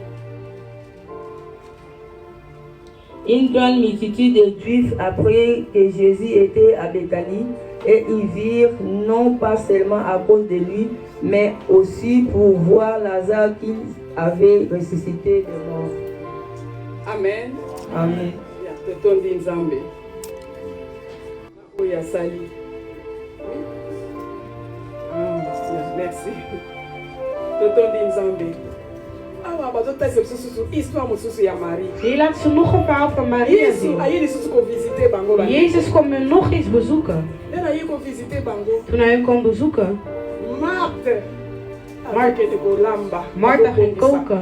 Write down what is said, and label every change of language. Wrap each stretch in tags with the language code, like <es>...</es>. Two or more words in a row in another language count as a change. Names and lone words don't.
<fr>Une grande multitude de Juifs apprirent que Jésus était à Béthanie et ils virent non pas seulement à cause de lui, mais aussi pour voir Lazare qu'il avait ressuscité de mort. Amen. Amen. Merci.</fr> <nl>Hier laat ze nog een verhaal van Maria zien. Jezus kwam me nog eens bezoeken. Toen hij hem kwam bezoeken, Martha ging koken.</nl>